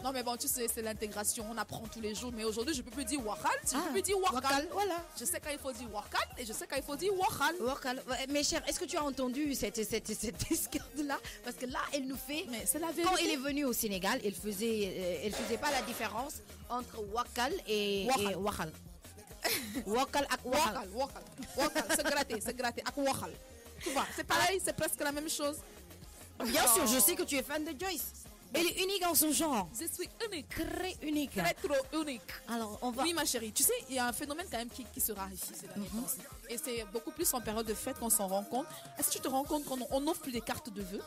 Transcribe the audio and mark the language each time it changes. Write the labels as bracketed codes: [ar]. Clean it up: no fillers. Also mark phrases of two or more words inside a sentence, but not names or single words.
[fr] Non, mais bon, tu sais, c'est l'intégration. On apprend tous les jours. Mais aujourd'hui, je ne peux plus dire wakal. Je ne peux plus dire wakal. Wakal, voilà. Je sais quand il faut dire wakal et je sais quand il faut dire wakal. Wakal. Ouais, mes chers, est-ce que tu as entendu cette escade-là? Parce que là, elle nous fait. Mais c'est la vérité. Quand elle est venue au Sénégal, elle faisait pas la différence entre wakal et wakal. [wo] Wakal ak wakal. [fr] Wakal. C'est gratter. [wo] Ak wakal. [fr] Tu vois, c'est pareil, c'est presque la même chose. Bien sûr, je sais que tu es fan de Joyce. Elle est unique en son genre. Je suis unique. Très unique. Très trop unique. Alors, on va. Oui, ma chérie, tu sais, il y a un phénomène quand même qui se raréfie ces derniers temps. Et c'est beaucoup plus en période de fête qu'on s'en rend compte. Est-ce que tu te rends compte qu'on n'offre plus des cartes de vœux?